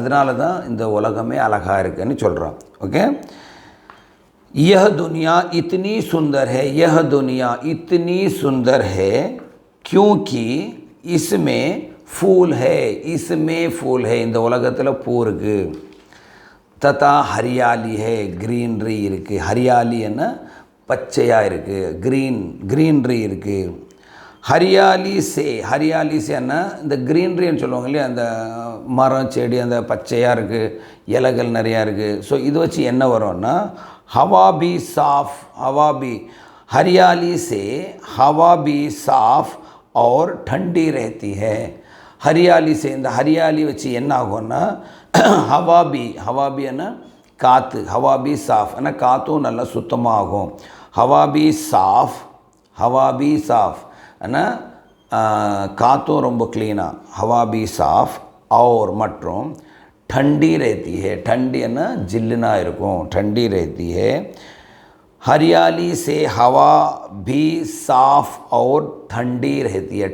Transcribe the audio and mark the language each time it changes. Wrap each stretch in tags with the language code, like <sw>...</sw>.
<ta>அதனால தான் இந்த உலகமே அழகாக இருக்குன்னு சொல்கிறோம். ஓகே.</ta> <hi>यह दुनिया इतनी सुंदर है क्योंकि इसमें फूल है</hi> <ta>இந்த உலகத்தில் பூ இருக்குது.</ta> <hi>ததா ஹரியாலி ஹே</hi> <ta>க்ரீனரி இருக்குது. ஹரியாலி என்ன பச்சையாக இருக்குது, க்ரீனரி இருக்குது. ஹரியாலி என்ன இந்த க்ரீனரின்னு சொல்லுவாங்க இல்லையா, அந்த மரம் செடி அந்த பச்சையாக இருக்குது, இலைகள் நிறையா இருக்குது. ஸோ இது வச்சு என்ன வரும்னா,</ta> <hi>हवा भी हरियाली से हवा भी साफ और ठंडी रहती है. हरियाली से</hi> <ta>இந்த ஹரியாலி வச்சு என்ன ஆகும்னா,</ta> <hi>हवा भी</hi> <ta>என்ன காற்று,</ta> <hi>हवा भी साफ</hi> <ta>ஏன்னா காற்றும் நல்லா சுத்தமாகும்.</ta> <hi>हवा भी साफ</hi> <ta>ஏன்னா காற்றும் ரொம்ப க்ளீனாக,</ta> <hi>हवा भी साफ और</hi> <ta>மற்றும்</ta> <hi>ठंडी रहती है. ठंडी है ना जिल्लना இருக்கும், ठंडी रहती है. हरियाली से हवा भी साफ और ठंडी रहती है.</hi>